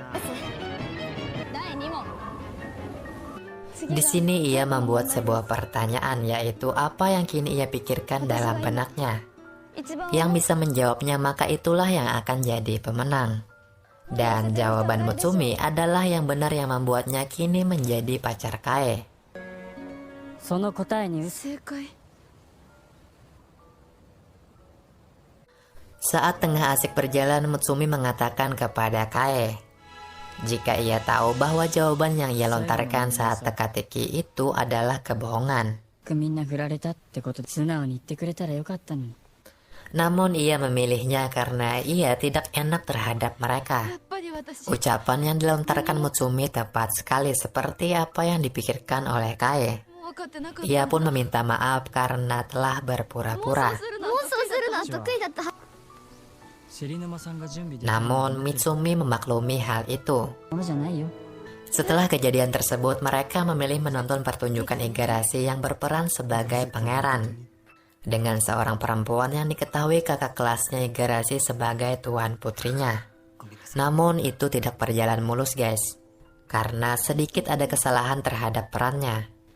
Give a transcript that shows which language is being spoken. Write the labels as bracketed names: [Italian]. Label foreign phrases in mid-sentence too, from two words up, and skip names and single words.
[Indonesian] Di sini ia membuat sebuah pertanyaan yaitu apa yang kini ia pikirkan dalam benaknya. Yang bisa menjawabnya maka itulah yang akan jadi pemenang. Dan jawaban Mutsumi adalah yang benar yang membuatnya kini menjadi pacar Kae. [Japanese] その答えに [Indonesian] Saat tengah asik berjalan, Mutsumi mengatakan kepada Kae, jika ia tahu bahwa jawaban yang ia lontarkan saat teka-teki itu adalah kebohongan. [Japanese] みんな振られたってことで素直に言ってくれたらよかったのに [Indonesian] Namun ia memilihnya karena ia tidak enak terhadap mereka. Ucapan yang dilontarkan Mutsumi tepat sekali seperti apa yang dipikirkan oleh Kae. Ia pun meminta maaf karena telah berpura-pura. Namun Mitsumi memaklumi hal itu. [Japanese] ものじゃないよ [Indonesian] Setelah kejadian tersebut, mereka memilih menonton pertunjukan Igarashi yang berperan sebagai pangeran. Dengan seorang perempuan yang diketahui kakak kelasnya Igarashi sebagai tuan putrinya. Namun itu tidak berjalan mulus guys. Karena sedikit ada kesalahan terhadap perannya.